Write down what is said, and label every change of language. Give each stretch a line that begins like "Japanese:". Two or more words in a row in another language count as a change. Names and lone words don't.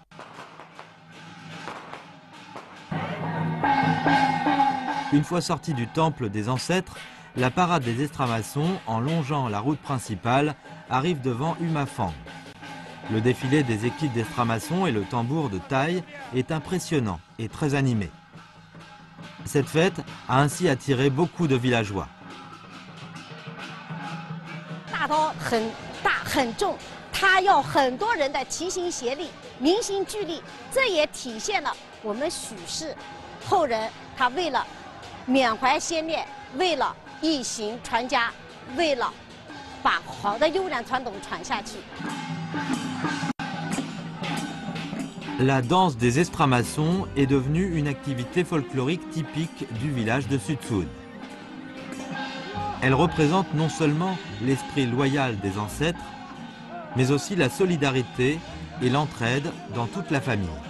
French: Une fois sortis du temple des ancêtres, la parade des estramaçons, en longeant la route principale, arrive devant Umafang. Le défilé des équipes d'estramaçons et le tambour de taille est impressionnant et très animé. Cette fête a ainsi attiré beaucoup de villageois.
Chinese: 大刀很大很重，它要很多人的齐心协力、民心聚力，这也体现了我们许氏后人他为了缅怀先烈，为了一行传家，为了把好的优良传统传下去。
French: La danse des estramaçons est devenue une activité folklorique typique du village de Sutsun. Elle représente non seulement l'esprit loyal des ancêtres, mais aussi la solidarité et l'entraide dans toute la famille.